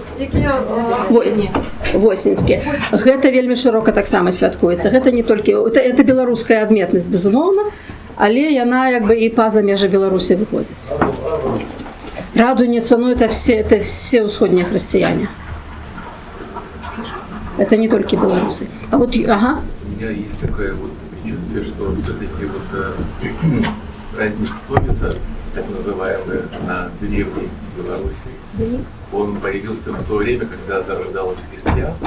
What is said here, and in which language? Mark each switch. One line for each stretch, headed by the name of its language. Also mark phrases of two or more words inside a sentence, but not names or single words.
Belarusian: Восеньскія. Гэта вельмі шырока таксама святкуецца. Гэта не толькі это беларуская адметнасць, безумоўна, але яна як бы і па-за межы Беларусі выходзіць. Радуюцца,
Russian: ну это все
Belarusian: ўсходнія хрысціяне.
Russian: Это не только белорусы. А вот, ага. У меня есть такое вот предчувствие, что все-таки вот праздник Совица, так называемый, на древней Беларуси, он появился в то время, когда зарождалось христианство.